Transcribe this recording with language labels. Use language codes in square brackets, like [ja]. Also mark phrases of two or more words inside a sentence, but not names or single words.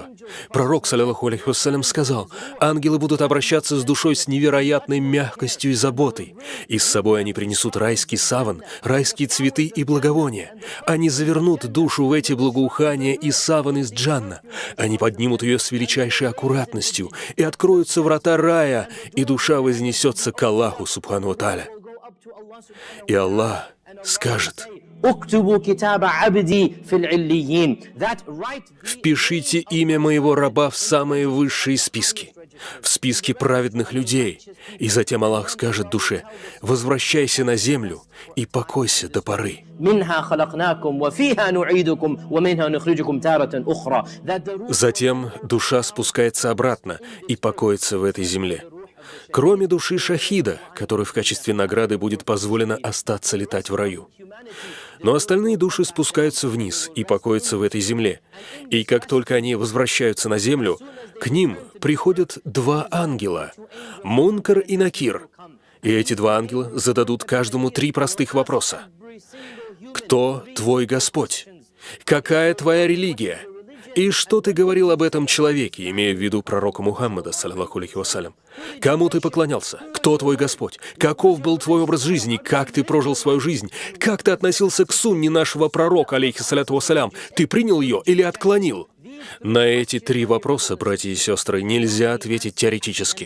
[ru] Пророк, [ar] صلى الله عليه وسلم, [ru] сказал, ангелы будут обращаться с душой с невероятной мягкостью и заботой. И с собой они принесут райский саван, райские цветы и благовония. Они завернут душу в эти благоухания и саван из джанна. Они поднимут ее с величайшей аккуратностью, и откроются врата рая, и душа вознесется к Аллаху, [ar] سبحانه وتعالى. [ru] И Аллах скажет: [ar] اكتبوا كتاب عبدي في العليين. [en] That right. [ru] «Впишите имя моего раба в самые высшие списки, в списке праведных людей». И затем Аллах скажет душе: «Возвращайся на землю и покойся до поры». [ar] منها خلقناكم وفيها نعيدكم ومنها نخرجكم تارة أخرى. [en] That the ruh. [ru] Затем душа спускается обратно и покоится в этой земле. Кроме души шахида, которой в качестве награды будет позволено остаться летать в раю. Но остальные души спускаются вниз и покоятся в этой земле. И как только они возвращаются на землю, к ним приходят два ангела — Мункар и Накир. И эти два ангела зададут каждому 3 простых вопроса. Кто твой Господь? Какая твоя религия? И что ты говорил об этом человеке, имея в виду пророка Мухаммада, [ar] صلى الله عليه وسلم? [ru] Кому ты поклонялся? Кто твой Господь? Каков был твой образ жизни? Как ты прожил свою жизнь? Как ты относился к сунне нашего пророка, [ar] عليه الصلاة والسلام? [ru] Ты принял ее или отклонил? На эти 3 вопроса, братья и сестры, нельзя ответить теоретически.